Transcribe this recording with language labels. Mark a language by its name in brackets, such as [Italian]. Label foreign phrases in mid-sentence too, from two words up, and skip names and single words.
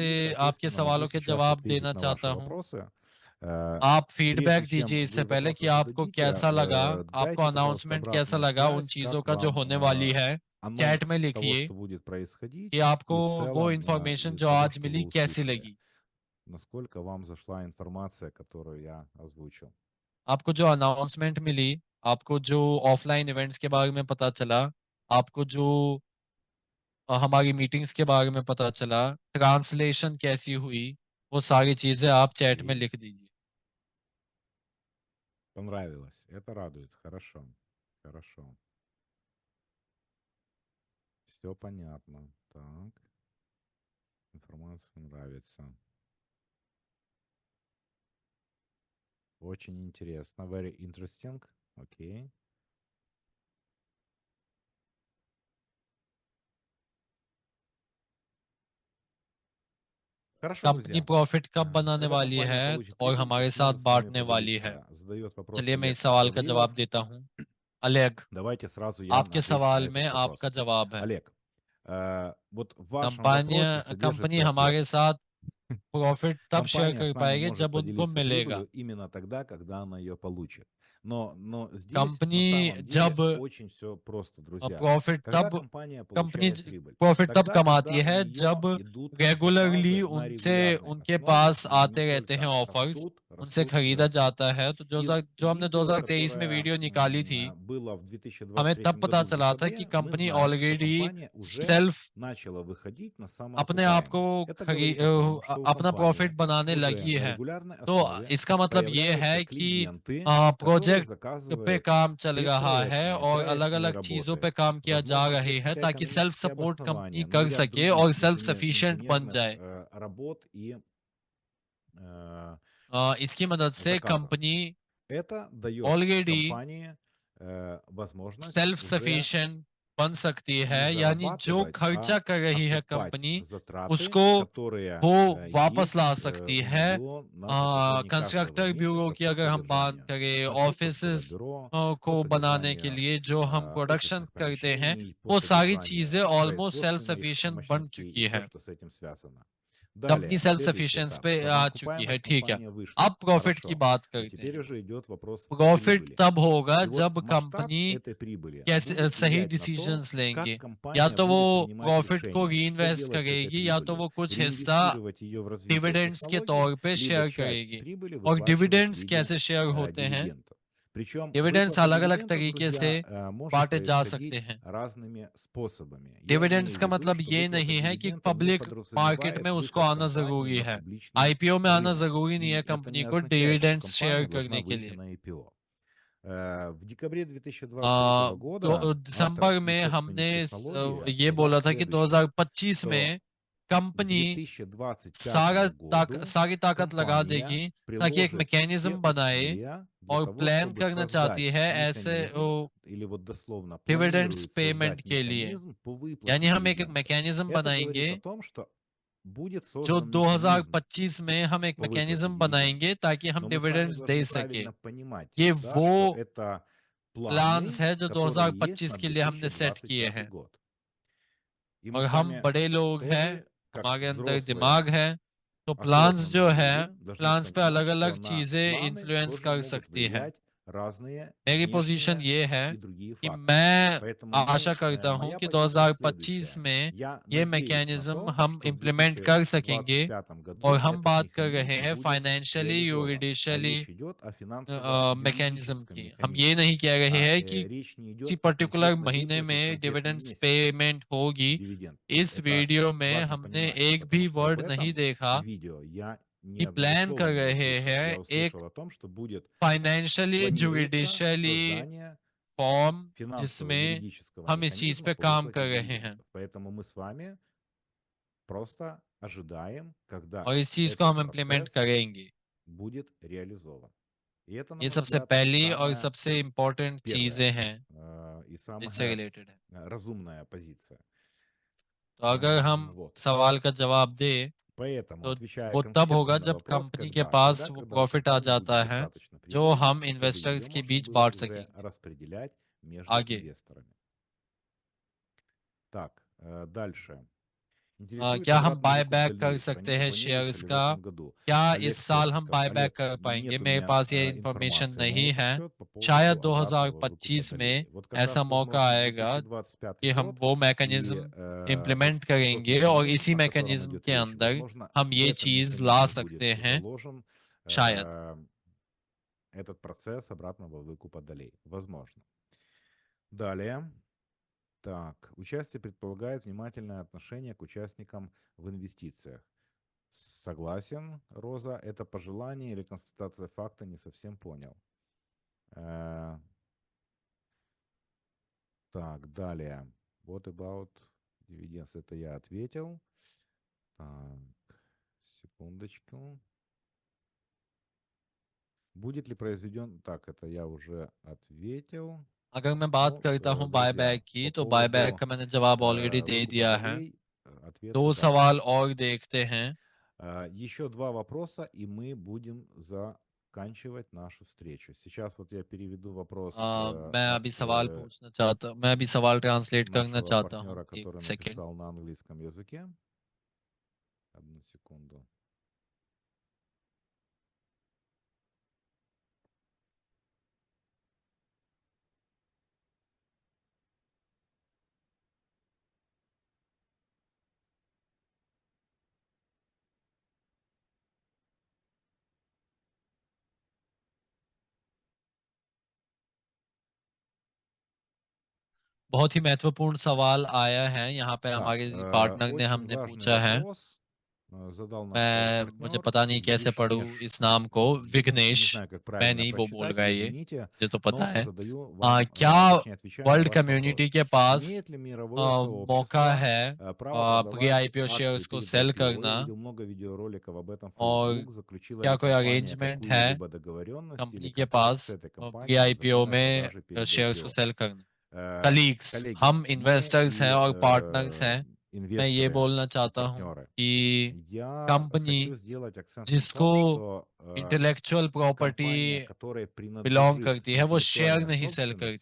[Russian] И, [Hindi] आपके [Russian] соответственно, могу [Hindi] सवालों के [Russian] сейчас [Hindi] जवाब [Russian] ответить [Hindi] देना [Russian] на [Hindi] चाहता [Russian] ваши [Hindi] हूँ [Russian] вопросы. Э, [Hindi] आप [Russian] Прежде [Hindi] फीडबैक [Russian] чем [Hindi] दीजिए इससे [Russian] вы [Hindi] पहले कि [Russian] вопросы [Hindi] आपको [Russian] зададите, [Hindi] कैसा लगा आपको [Russian] дайте, пожалуйста, [Hindi] अनाउंसमेंट कैसा [Russian] обратную [Hindi] लगा उन [Russian] связь, [Hindi] चीज़ों [Russian] как [Hindi] का जो [Russian] вам [Hindi] होने वाली है चैट में [Russian] анонс того, [Hindi] लिखिए [Russian] что будет [Hindi] कि [Russian] происходить, [Hindi] आपको [Russian] и в [Hindi] वो [Russian] целом [Hindi] इंफॉर्मेशन [Russian] из [Hindi] जो [Russian] того, [Hindi] आज [Russian] что вы [Hindi] मिली कैसी [Russian] услышали, [Hindi] लगी [Russian] насколько вам зашла информация, которую я озвучил. [Hindi] आपको जो अनाउंसमेंट मिली आपको जो [English] offline events [Hindi] के बारे में पता चला आपको जो हमारी मीटिंग्स के बारे में पता चला ट्रांसलेशन कैसी हुई वो सारी चीज़ें आप चैट में [Russian] Окей, [Hindi] लिख दीजिए [Russian] понравилось. Это радует. Хорошо, хорошо. Все понятно. Так, информация нравится. Очень интересно. [English] Very interesting. [Russian] Окей. Хорошо, [Hindi] कंपनी [Russian] друзья. [Hindi] प्रॉफिट कब बनाने [Russian] Когда [Hindi] वाली [Russian] компания [Hindi] है [Russian] получит [Hindi] और [Russian] прибыль, [Hindi] हमारे [Russian] какие [Hindi] साथ [Russian] же с нами [Hindi] बाँटने वाली है? [Russian] поделится? Задает вопрос [Hindi] चलिए मैं [Russian] Олег [Hindi] इस सवाल का [Russian] Гаврилов. [Hindi] जवाब देता हूँ। Олег, [Russian] Давайте сразу я [Hindi] आपके [Russian] отвечу на [Hindi] सवाल में [Russian] этот вопрос. [Hindi] आपका जवाब है। [Russian] Олег, вот в вашем вопросе [Hindi] कंपनी [Russian] содержится ответ. [Hindi] हमारे साथ प्रॉफिट तब शेयर [Russian] Компания [Hindi] कर [Russian] с нами [Hindi] पाएगी [Russian] может [Hindi] जब उनको [Russian] поделиться [Hindi] मिलेगा। [Russian] прибылью именно тогда, когда она ее получит. Но здесь на [Hindi] कंपनी [Russian] самом деле [Hindi] जब [Russian] очень все просто, друзья. [Hindi] प्रॉफिट [Russian] Когда [Hindi] तब [Russian] компания [Hindi] कंपनी [Russian] получает прибыль? [Hindi] प्रॉफिट तब [Russian] Тогда, [Hindi] कमाती [Russian] когда у [Hindi] है [Russian] нее [Hindi] जब [Russian] идут [Hindi] रेगुलरली [Russian] заказы на [Hindi] उनसे [Russian] регулярной [Hindi] उनके [Russian] основе, [Hindi] पास [Russian] и они [Hindi] आते रहते हैं [Russian] только [Hindi] ऑफर्स, [Russian] растут, [Hindi] उनसे [Russian] растут и [Hindi] खरीदा [Russian] растут. [Hindi] जाता है। तो [Russian] Из [Hindi] जो हमने [Russian] видео, [Hindi] 2023 में [Russian] которое [Hindi] वीडियो निकाली थी, [Russian] было в [Hindi] हमें तब [Russian] 2023 [Hindi] पता [Russian] году в [Hindi] चला था कि [Russian] декабре, мы [Hindi] कंपनी [Russian] знаем, что [Hindi] ऑलरेडी [Russian] компания уже [Hindi] सेल्फ [Russian] начала выходить на [Hindi] अपने आप को [Russian] самоокупаемость. Это говорит о том, что у [Hindi] अपना प्रॉफिट [Russian] компании [Hindi] बनाने [Russian] уже [Hindi] लगी [Russian] на [Hindi] है। [Russian] регулярной [Hindi] तो [Russian] основе [Hindi] इसका मतलब ये [Russian] появляются [Hindi] है कि [Russian] клиенты, которые [Hindi] प्रोजेक्ट पे [Russian] заказывают [Hindi] काम चल रहा है [Russian] предпроектные, [Hindi] और [Russian] проектные [Hindi] अलग-अलग चीज़ों पे [Russian] работы. [Hindi] काम किया जा [Russian] Возможно, [Hindi] रहे [Russian] есть [Hindi] हैं [Russian] какая-то [Hindi] ताकि सेल्फ [Russian] коммерческое [Hindi] सपोर्ट [Russian] обоснование, [Hindi] कंपनी [Russian] ну и [Hindi] कर [Russian] ряд [Hindi] सके [Russian] других [Hindi] और [English] self sufficient [Hindi] बन [Russian] инженерных [Hindi] जाए। [Russian] работ и э, [Hindi] इसकी मदद से [Russian] заказов. [Hindi] कंपनी [Russian] Это дает [Hindi] ऑलरेडी [Russian] компании возможность [Hindi] सेल्फ [Russian] уже [Hindi] सफिशिएंट बन सकती है [Russian] не [Hindi] यानी जो [Russian] зарабатывать, [Hindi] खर्चा [Russian] а [Hindi] कर रही है [Russian] окупать [Hindi] कंपनी [Russian] затраты, [Hindi] उसको [Russian] которые [Hindi] वो वापस ला [Russian] есть [Hindi] सकती [Russian] у [Hindi] है [Russian] нее на протяжении каждого [English] constructor bureau [Russian] месяца [Hindi] की [Russian] по [Hindi] अगर हम बात [Russian] содержанию [Hindi] करें [Russian] конструкторского [Hindi] ऑफिसेस [Russian] бюро, по [Hindi] को बनाने के [Russian] содержанию [Hindi] लिए जो हम प्रोडक्शन [Russian] офисных [Hindi] करते हैं [Russian] помещений, по [Hindi] वो सारी [Russian] содержанию [Hindi] चीजें [English] almost self [Russian] производственных [Hindi] सफिशिएंट बन [Russian] мощностей и [Hindi] चुकी [Russian] все, [Hindi] है [Russian] что с этим связано. [Hindi] कंपनी [Russian] Далее, [Hindi] सेल्फ [Russian] следующий [Hindi] सफिशिएंस [Russian] этап. [Hindi] पे आ चुकी है [Russian] Самоокупаемость [Hindi] ठीक है [Russian] компания вышла. [Hindi] अब प्रॉफिट की [Russian] Хорошо. [Hindi] बात [Russian] Но [Hindi] करते [Russian] теперь [Hindi] हैं [Russian] уже идет вопрос [Hindi] प्रॉफिट [Russian] прибыли. [Hindi] तब होगा [Russian] И вот [Hindi] जब [Russian] масштаб [Hindi] कंपनी [Russian] этой прибыли [Hindi] कैसे [Russian] будет [Hindi] सही [Russian] влиять на то, [Hindi] डिसीजंस [Russian] как [Hindi] लेंगे या [Russian] компания [Hindi] तो वो [Russian] будет принимать [Hindi] प्रॉफिट को [Russian] решение, [Hindi] री [Russian] что [Hindi] इन्वेस्ट [Russian] делать с этой [Hindi] करेगी या तो [Russian] прибылью. [Hindi] वो कुछ हिस्सा [Russian] Реинвестировать ее в развитие [Hindi] डिविडेंड्स के [Russian] технологий, [Hindi] तौर पे [Russian] либо [Hindi] शेयर [Russian] часть [Hindi] करेगी [Russian] прибыли [Hindi] और [Russian] выплачивать в [Hindi] डिविडेंड्स [Russian] виде [Hindi] कैसे शेयर होते हैं [Russian] дивидендов. Причем [Hindi] डिविडेंड्स [Russian] выплата [Hindi] अलग अलग [Russian] дивидендов, [Hindi] तरीके से [Russian] друзья, может [Hindi] बांटे जा सकते [Russian] происходить [Hindi] हैं [Russian] разными способами. Я [Hindi] डिविडेंड्स [Russian] имею в [Hindi] का [Russian] виду, [Hindi] मतलब [Russian] что [Hindi] ये [Russian] выплата [Hindi] नहीं है कि [Russian] дивидендов не [English] public market [Russian] подразумевает [Hindi] में उसको [Russian] выход [Hindi] आना [Russian] компании [Hindi] जरूरी [Russian] на [Hindi] है [Russian] публичный [Hindi] आईपीओ में आना [Russian] рынок. [Hindi] जरूरी नहीं [Russian] И [Hindi] है [Russian] это не [Hindi] कंपनी को [Russian] означает, что [English] dividends share [Russian] компания должна [Hindi] करने के [Russian] выйти [Hindi] लिए [Russian] на IPO. В декабре 2023 года автор [Hindi] दिसंबर [Russian] и [Hindi] में हमने [Russian] собственник технологии [Hindi] ये [Russian] сказал [Hindi] बोला था कि [Russian] следующее, [Hindi] 2025 [Russian] что [Hindi] में [Russian] к [Hindi] कंपनी [Russian] 2025 году [Hindi] सारी ताकत लगा [Russian] компания [Hindi] देगी ताकि एक [Russian] приложит все [Hindi] मैकेनिज्म बनाए [Russian] усилия для [Hindi] और [Russian] того, [Hindi] प्लान [Russian] чтобы [Hindi] करना चाहती [Russian] создать [Hindi] है ऐसे [Russian] механизм, или вот дословно [Hindi] डिविडेंड्स [Russian] планирует [Hindi] पेमेंट [Russian] создать [Hindi] के लिए [Russian] механизм по [Hindi] यानी [Russian] выплате [Hindi] हम एक [Russian] дивидендов. [Hindi] मैकेनिज्म [Russian] Это [Hindi] बनाएंगे [Russian] говорит о том, что будет [Hindi] जो [Russian] создан механизм [Hindi] 2025 में हम एक [Russian] по выплате [Hindi] मैकेनिज्म [Russian] дивидендов. [Hindi] बनाएंगे ताकि हम [Russian] Но мы с вами [Hindi] डिविडेंड्स दे [Russian] должны [Hindi] सके [Russian] правильно понимать, [Hindi] ये [Russian] да, [Hindi] वो [Russian] что это [Hindi] प्लान्स [Russian] планы, [Hindi] है जो [Russian] которые есть [Hindi] 2025 [Russian] на [Hindi] के लिए हमने सेट किए [Russian] 2025 [Hindi] हैं। [Russian] год. И мы [Hindi] और [Russian] с [Hindi] हम [Russian] вами [Hindi] बड़े लोग हैं, [Russian] тоже, как [Hindi] हमारे अंदर [Russian] взрослые, [Hindi] दिमाग है, तो प्लान्स जो [Russian] осознанные [Hindi] है, [Russian] люди, должны [Hindi] प्लान्स पे [Russian] понимать, что [Hindi] अलग-अलग [Russian] на [Hindi] चीजें [Russian] планы [Hindi] इन्फ्लुएंस [Russian] тоже [Hindi] कर [Russian] могут [Hindi] सकती है। [Russian] влиять разные [Hindi] मेरी पोजीशन [Russian] внешние [Hindi] ये है [Russian] и другие [Hindi] कि [Russian] факторы. [Hindi] मैं [Russian] Поэтому [Hindi] आशा करता हूं [Russian] моя [Hindi] कि [Russian] позиция [Hindi] 2025 [Russian] следующая. [Hindi] में [Russian] Я [Hindi] ये [Russian] надеюсь на [Hindi] मैकेनिज्म [Russian] то, [Hindi] हम [Russian] что в [Hindi] इम्प्लीमेंट कर सकेंगे [Russian] 2025 [Hindi] और [Russian] году [Hindi] हम [Russian] этот [Hindi] बात कर रहे [Russian] механизм [Hindi] हैं [Russian] будет [Hindi] फाइनेंशियली [Russian] реализован. А [Hindi] यूरिडिशियली [Russian] речь идет о [Hindi] मैकेनिज्म [Russian] финансово-юридическом [Hindi] की। हम ये [Russian] механизме. [Hindi] नहीं कह रहे [Russian] А [Hindi] हैं कि [Russian] речь не [Hindi] किसी [Russian] идет о [Hindi] पर्टिकुलर [Russian] конкретной [Hindi] महीने [Russian] выплате в [Hindi] में [Russian] конкретном [Hindi] डिविडेंड्स [Russian] месяце. [Hindi] पेमेंट होगी। [Russian] Дивиденд. [Hindi] इस [Russian] Это [Hindi] वीडियो में [Russian] важно [Hindi] हमने [Russian] понимать, [Hindi] एक [Russian] потому [Hindi] भी [Russian] что об [Hindi] वर्ड नहीं [Russian] этом [Hindi] देखा [Russian] видео я ни [Hindi] कि [Russian] одного [Hindi] प्लान [Russian] слова [Hindi] कर [Russian] не [Hindi] रहे [Russian] услышал. [Hindi] हैं [Russian] Я [Hindi] एक [Russian] услышал о том, что будет [Hindi] फाइनेंशियली [Russian] планируется [Hindi] जुडिशियली [Russian] создание [Hindi] फॉर्म जिसमें [Russian] финансово-юридического [Hindi] हम इस चीज [Russian] механизма [Hindi] पे [Russian] по [Hindi] काम कर [Russian] выплате [Hindi] रहे हैं [Russian] дивидендов. Поэтому мы с вами просто ожидаем, когда [Hindi] और इस चीज को [Russian] этот [Hindi] हम इम्प्लीमेंट [Russian] процесс [Hindi] करेंगे। [Russian] будет реализован. И это, на [Hindi] ये [Russian] мой [Hindi] सबसे [Russian] взгляд, [Hindi] पहली और [Russian] самое [Hindi] सबसे इम्पोर्टेंट [Russian] первое [Hindi] चीजें हैं [Russian] и [Hindi] जिससे [Russian] самая [Hindi] रिलेटेड है। [Russian] разумная позиция. [Hindi] तो अगर हम [Russian] Вот. [Hindi] सवाल का जवाब दें [Russian] Поэтому, [Hindi] तो [Russian] отвечая [Hindi] वो तब [Russian] конкретно [Hindi] होगा [Russian] на [Hindi] जब [Russian] вопрос, [Hindi] कंपनी के [Russian] когда? [Hindi] पास [Russian] Тогда, [Hindi] वो [Russian] когда у [Hindi] प्रॉफिट आ [Russian] компании будет [Hindi] जाता है [Russian] достаточно [Hindi] जो [Russian] прибыли, [Hindi] हम [Russian] чтобы ее [Hindi] इन्वेस्टर्स के [Russian] можно [Hindi] बीच [Russian] было [Hindi] बांट [Russian] уже [Hindi] सकेंगे [Russian] распределять между [Hindi] आगे। [Russian] инвесторами. Так, дальше. Интересует [Hindi] क्या हम [Russian] обратная [Hindi] बाय [Russian] выкуп [Hindi] बैक कर [Russian] долей. [Hindi] सकते हैं [Russian] Планируется [Hindi] शेयर्स [Russian] ли в [Hindi] का? [Russian] этом году? [Hindi] क्या इस [Russian] Олег [Hindi] साल हम [Russian] Плотников. [English] buy back [Russian] Олег, [Hindi] कर पाएंगे? [Russian] нет у [Hindi] मेरे [Russian] меня [Hindi] पास ये इंफॉर्मेशन [Russian] информации на [Hindi] नहीं [Russian] этот [Hindi] है। [Russian] счет по [Hindi] शायद [Russian] поводу обратного выкупа [Hindi] 2025 [Russian] долей. [Hindi] में [Russian] Вот как [Hindi] ऐसा [Russian] раз, [Hindi] मौका [Russian] возможно, [Hindi] आएगा [Russian] 2025 [Hindi] कि हम [Russian] год [Hindi] वो [Russian] и [Hindi] मैकेनिज्म [Russian] вот [Hindi] इम्प्लीमेंट [Russian] тот [Hindi] करेंगे और [Russian] механизм, [Hindi] इसी [Russian] о котором [Hindi] मैकेनिज्म [Russian] идет [Hindi] के [Russian] речь, [Hindi] अंदर [Russian] возможно, [Hindi] हम [Russian] в [Hindi] ये [Russian] этом [Hindi] चीज ला [Russian] механизме будет [Hindi] सकते हैं [Russian] заложен [Hindi] शायद। [Russian] э, этот процесс обратного выкупа долей. Возможно. Далее. Так, участие предполагает внимательное отношение к участникам в инвестициях. Согласен, Роза, это пожелание или констатация факта, не совсем понял. Так, далее. [English] What about dividends? [Russian] Это я ответил. Так, секундочку. Будет ли произведен... Так, это я уже ответил. [Hindi] अगर मैं बात [Russian] Ну, [Hindi] करता हूं [Russian] друзья, [Hindi] बायबैक की [Russian] по [Hindi] तो बायबैक [Russian] поводу [Hindi] का मैंने जवाब ऑलरेडी दे [Russian] выкупа [Hindi] दिया है। [Russian] долей, ответ [Hindi] 2 [Russian] да. [Hindi] सवाल और देखते हैं। [Russian] Еще два вопроса, и мы будем заканчивать нашу встречу. Сейчас вот я переведу вопрос от [Hindi] मैं अभी सवाल ट्रांसलेट करना [Russian] нашего [Hindi] चाहता हूँ। [Russian] партнера, [Hindi] एक [Russian] который [Hindi] सेकंड। [Russian] написал на английском языке. Одну секунду. [Hindi] बहुत ही महत्वपूर्ण सवाल आया है यहाँ पे [Russian] Так, [Hindi] हमारे पार्टनर ने [Russian] очень [Hindi] हमने [Russian] важный [Hindi] पूछा है। [Russian] вопрос задал наш [Hindi] मुझे [Russian] партнер [Hindi] पता नहीं कैसे [Russian] Вишнеш. [Hindi] पढ़ूँ इस नाम को। [Russian] Не [Hindi] विघ्नेश, [Russian] знаю, как [Hindi] मैं [Russian] правильно [Hindi] नहीं वो बोल [Russian] прочитать, [Hindi] रहा है ये, [Russian] извините, [Hindi] मुझे तो पता [Russian] но [Hindi] है। [Russian] задаю вам, [Hindi] क्या [Russian] точнее, отвечаю на [Hindi] वर्ल्ड [Russian] ваш [Hindi] कम्युनिटी [Russian] вопрос. [Hindi] के पास [Russian] Имеет ли мировое [Hindi] मौका [Russian] сообщество [Hindi] है [Russian] право [Hindi] प्री [Russian] продавать [Hindi] आईपीओ [Russian] акции [Hindi] शेयर्स को [Russian] перед [Hindi] सेल [Russian] IPO? Я [Hindi] करना? [Russian] видел много видеороликов об этом. [Hindi] और [Russian] Facebook. Заключила [Hindi] क्या [Russian] ли [Hindi] कोई [Russian] компания [Hindi] अरेंजमेंट है [Russian] какую-либо договоренность или [Hindi] कंपनी के [Russian] контракт [Hindi] पास [Russian] с этой [Hindi] प्री [Russian] компанией за [Hindi] आईपीओ में [Russian] продажи перед [Hindi] शेयर्स को [Russian] IPO? [Hindi] सेल करना? कलीग्स, [Russian] Коллеги, [Hindi] हम [Russian] мы [Hindi] इन्वेस्टर्स हैं [Russian] и [Hindi] और पार्टनर्स हैं। मैं ये [Russian] инвесторы [Hindi] बोलना [Russian] и [Hindi] चाहता हूँ [Russian] партнеры. [Hindi] कि [Russian] Я [Hindi] कंपनी [Russian] хочу сделать акцент на [Hindi] जिसको [Russian] том, что [English] intellectual property [Russian] компания, которая [Hindi] बिलोंग [Russian] принадлежит [Hindi] करती है वो शेयर [Russian] интеллектуальная [Hindi] नहीं सेल [Russian] собственность,